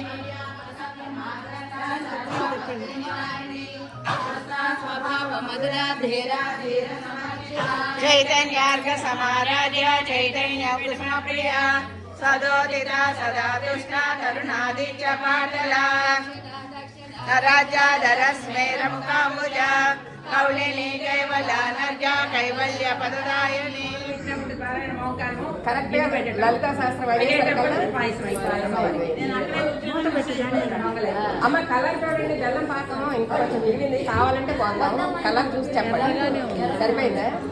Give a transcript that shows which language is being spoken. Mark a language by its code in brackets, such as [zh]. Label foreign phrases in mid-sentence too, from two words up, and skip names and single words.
[sa] चैतन्यार्घ समाराध्य चैतन्य कृष्ण प्रिया सदोदिता सदा तुष्टा करुणादित्य पाटला राजाधरस्मेरमुखाम्बुजा कौलिनी कैवल्यानर्जा कैवल्य पददायिनी [te] కరెక్ట్ గా లలితా శాస్త్రం అమ్మ కలర్ చూడండి బెల్లం పాకం ఇంకా కొంచెం మిగిలింది కావాలంటే పోతాం కలర్ చూసి చెప్పండి సరిపోయిందా